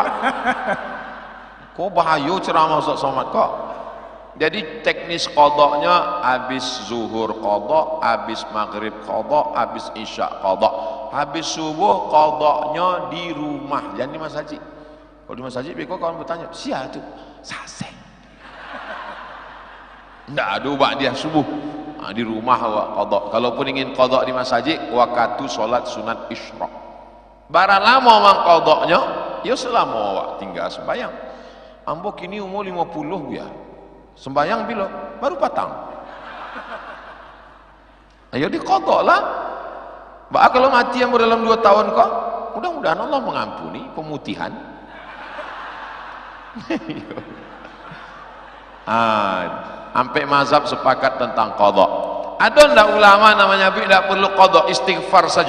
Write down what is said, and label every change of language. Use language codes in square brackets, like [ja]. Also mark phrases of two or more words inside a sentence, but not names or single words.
[min] Kok bahaya ceramah Ustaz Somad kok. [id] Jadi teknis qadhanya habis zuhur qadha, habis maghrib qadha, habis isya qadha, habis subuh qadhanya di rumah, jangan di masjid. [min] Kalau di masjid beko kawan bertanya, "Sia tu sasek." Ndak ada ubah dia subuh. Di rumah awak qadha. [id] Kalaupun ingin qadha di masjid, waktu solat sunat isyraq. [min] Barang lama mang qadhanya, ya selama awak tinggal sembahyang. Ambo kini umur 50 ya. Sembahyang bila? Baru patang. [id] Ayo di qadha lah. [min] Bah kalau mati yang dalam 2 tahun kok, mudah-mudahan Allah mengampuni pemutihan. [id] Sampai mazhab sepakat tentang qadha. [min] Ada ndak ulama namanya tidak perlu qadha, istighfar saja?